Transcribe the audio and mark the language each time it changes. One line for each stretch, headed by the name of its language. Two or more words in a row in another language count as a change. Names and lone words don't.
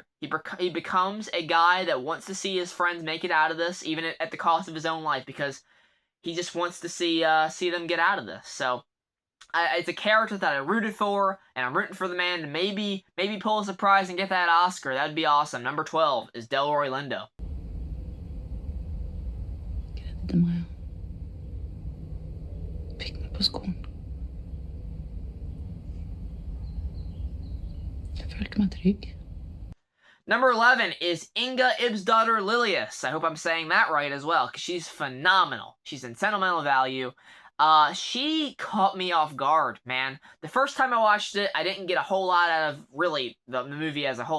English: He becomes a guy that wants to see his friends make it out of this, even at the cost of his own life, because he just wants to see them get out of this. So it's a character that I rooted for, and I'm rooting for the man to maybe pull a surprise and get that Oscar. That'd be awesome. Number 12 is Delroy Lindo.
Norwegian: Grädde meg. Fikk meg på skolen. Jeg følte meg trygg.
English: Number 11 is Inga Ibsdottir Lilius. I hope I'm saying that right as well, because she's phenomenal. She's in Sentimental Value. She caught me off guard, man. The first time I watched it, I didn't get a whole lot out of, really, the movie as a whole.